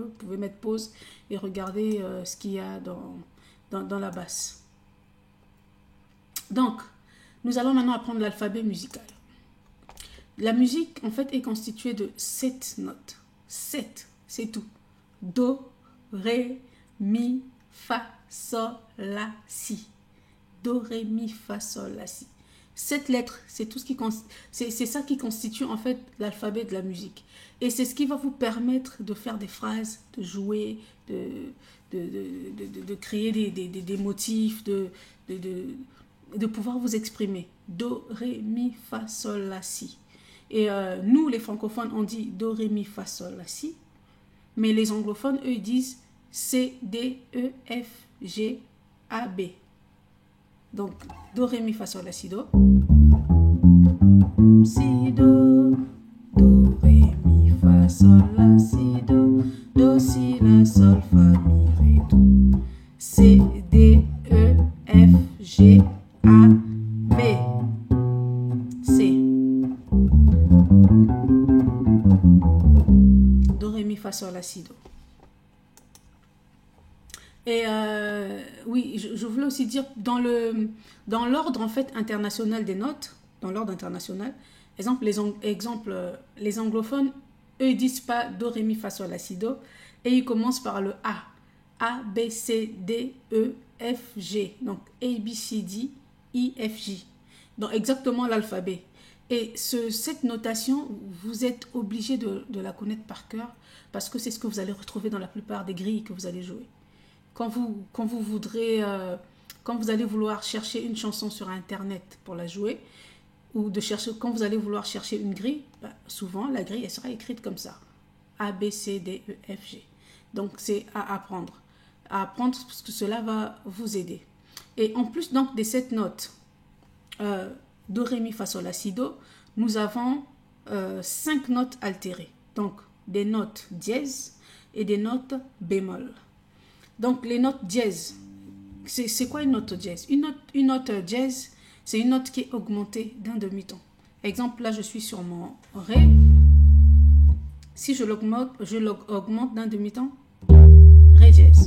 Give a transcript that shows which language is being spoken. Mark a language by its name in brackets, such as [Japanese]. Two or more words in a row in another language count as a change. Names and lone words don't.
[French] Vous pouvez mettre pause et regarder ce qu'il y a dans la basse. Donc, nous allons maintenant apprendre l'alphabet musical. La musique, en fait, est constituée de 7 notes. 7, c'est tout. Do, ré, mi, fa, sol, la, si. Do, ré, mi, fa, sol, la, si. 7 lettres, c'est tout ce qui c'est ça qui constitue en fait l'alphabet de la musique. Et c'est ce qui va vous permettre de faire des phrases, de jouer, de créer des motifs, de pouvoir vous exprimer. Do, ré, mi, fa, sol, la, si. Et nous, les francophones, on dit do, ré, mi, fa, sol, la, si. Mais les anglophones, eux, disent C, D, E, F, G, A, B. Donc, do, ré, mi, fa, sol, la, si, do. Si, do. Do, ré, mi, fa, sol, la, si, do. Do, si, la, sol, fa, mi, ré, do. C, D, E, F, G, A, B. C. Do, ré, mi, fa, sol, la, si, do. Et oui, je voulais aussi dire, dans l'ordre en fait international des notes, dans l'ordre international, les anglophones, eux, ils disent pas do, ré, mi, fa, sol, la, si, do, et ils commencent par le A. A, B, C, D, E, F, G. Donc, A, B, C, D, I, F, J. Donc, exactement l'alphabet. Et cette notation, vous êtes obligé de la connaître par cœur, parce que c'est ce que vous allez retrouver dans la plupart des grilles que vous allez jouer. Quand vous allez vouloir chercher une chanson sur Internet pour la jouer, ou quand vous allez vouloir chercher une grille, souvent la grille elle sera écrite comme ça. A, B, C, D, E, F, G. Donc c'est à apprendre. À apprendre parce que cela va vous aider. Et en plus donc de cette note, do, ré, mi, fa, sol, la, si, do, nous avons 5 notes altérées. Donc des notes dièse et des notes bémol. Donc, les notes dièse, c'est quoi une note dièse? Une note dièse, c'est une note qui est augmentée d'un demi-ton. Exemple, là, je suis sur mon ré. Si je l'augmente d'un demi-ton, ré dièse.